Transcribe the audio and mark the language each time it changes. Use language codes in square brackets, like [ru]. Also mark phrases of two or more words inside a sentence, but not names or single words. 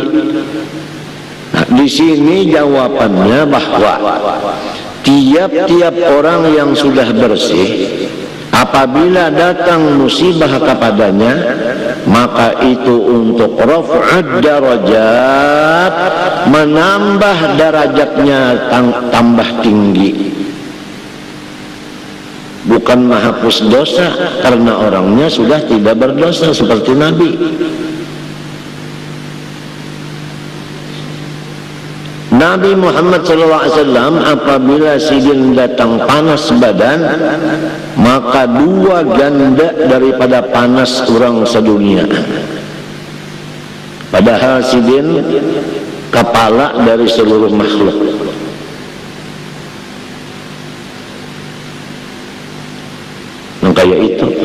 [id] Nah, di sini jawabannya bahwa tiap-tiap orang yang sudah bersih, apabila datang musibah kepadanya, maka itu untuk [ar] رفع الدرجات, [id] menambah derajatnya tambah tinggi. bukan menghapus dosa, karena orangnya sudah tidak berdosa seperti Nabi. [bjn] Nabi Muhammad SAW apabila sidin datang panas badan, maka 2 ganda daripada panas orang sedunia. Padahal sidin kepala dari seluruh makhluk. [id] Yang kayak itu.